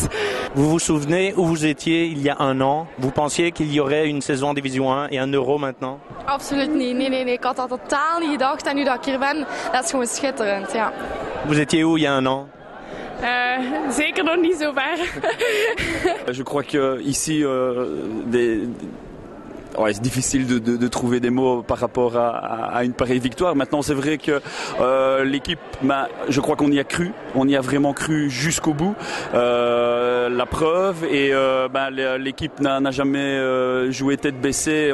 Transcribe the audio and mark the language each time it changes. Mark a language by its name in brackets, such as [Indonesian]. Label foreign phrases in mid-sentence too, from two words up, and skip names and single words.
[French] Vous vous souvenez où vous étiez il y a un an? Vous pensiez qu'il y aurait une saison en Division 1 et un Euro maintenant? [Dutch] Absoluut niet. Nee. Ik had dat totaal niet gedacht. En nu dat ik hier ben, dat is gewoon schitterend. Ja. [French] Vous étiez où il y a un an? [Dutch] Zeker nog niet zo ver. [French] Je crois que ici, c'est difficile de trouver des mots par rapport à une pareille victoire. Maintenant, c'est vrai que l'équipe, je crois qu'on y a cru. On y a vraiment cru jusqu'au bout. La preuve, et l'équipe n'a jamais joué tête baissée.